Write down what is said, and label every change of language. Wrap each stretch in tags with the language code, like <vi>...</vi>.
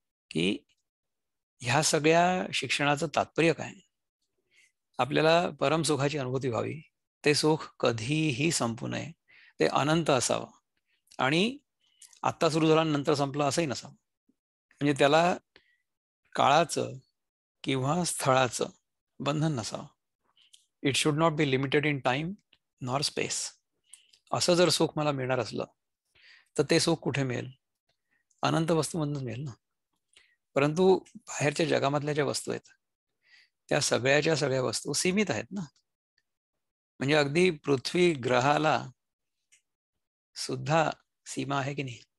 <mr>की ह्या सगळ्या शिक्षणाचं तात्पर्य काय, आपल्याला परम सुखाची अनुभूती व्हावी, ते सुख कधीही संपू नये, ते अनंत असावं आणि आत्ता सुरू झालं नंतर संपलं असंही नसावं. म्हणजे त्याला काळाचं किंवा स्थळाचं बंधन नसावं.</mr> <en>It should not be limited in time nor space.</en> <mr>असं जर सुख मला मिळणार असलं तर ते सुख कुठे मिळेल, अनंत वस्तूमधूनच मिळेल ना. परंतु बाहेरच्या जगामधल्या ज्या वस्तू आहेत त्या सगळ्याच्या सगळ्या वस्तू सीमित आहेत ना. म्हणजे अगदी पृथ्वी ग्रहाला सुद्धा सीमा आहे की नाही.</mr>